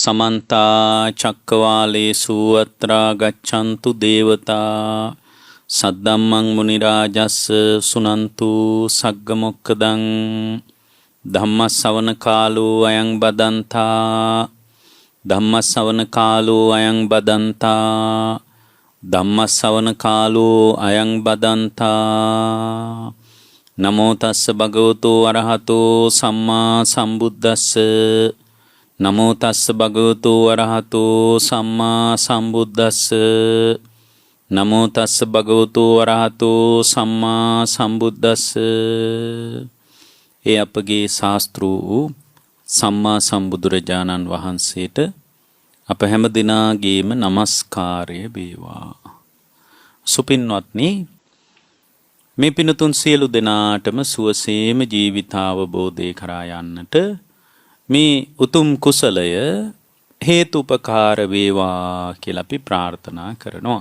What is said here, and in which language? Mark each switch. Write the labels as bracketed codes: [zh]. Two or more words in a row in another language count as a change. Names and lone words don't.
[pi] समन्ता चक्रवालेषु अत्रा गच्छन्तु देवता सद्धम्मं मुनिराजस्स सुनन्तु सग्गमुक्खदं धम्मස්සවන කාලෝ අයං බදන්තා ධම්මස්සවන කාලෝ අයං බදන්තා ධම්මස්සවන කාලෝ අයං බදන්තා නමෝ තස්ස භගවතෝ අරහතෝ සම්මා සම්බුද්දස්ස නමෝ තස්ස භගවතෝ අරහතෝ සම්මා සම්බුද්දස්ස නමෝ තස්ස භගවතෝ අරහතෝ සම්මා සම්බුද්දස්ස. [si] ඒ අපගේ ශාස්ත්‍රූ සම්මා සම්බුදුරජාණන් වහන්සේට අප හැම දිනාගේම নমස්කාරය වේවා. සුපින්වත්නි, මේ පිනතුන් සියලු දෙනාටම සුවසේම ජීවිතාවබෝධය කරා යන්නට මේ උතුම් කුසලය හේතුපකාර වේවා කියලා අපි ප්‍රාර්ථනා කරනවා.